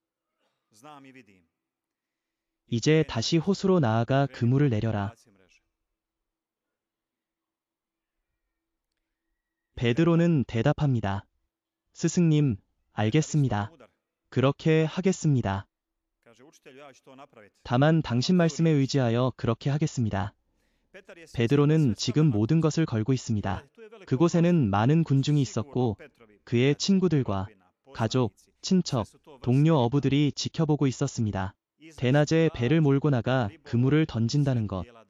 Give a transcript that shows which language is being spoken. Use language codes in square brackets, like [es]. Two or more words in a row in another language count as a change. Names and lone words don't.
[ko] 이제 다시 호수로 나아가 그물을 내려라. 베드로는 대답합니다. 스승님, 알겠습니다. 그렇게 하겠습니다. [hr] Kaže učitelju, ja ću to napraviti. [ko] 다만 당신 말씀에 의지하여 그렇게 하겠습니다. 베드로는 지금 모든 것을 걸고 있습니다. 그곳에는 많은 군중이 있었고 그의 친구들과 가족, 친척, 동료 어부들이 지켜보고 있었습니다. 대낮에 배를 몰고 나가 그물을 던진다는 것.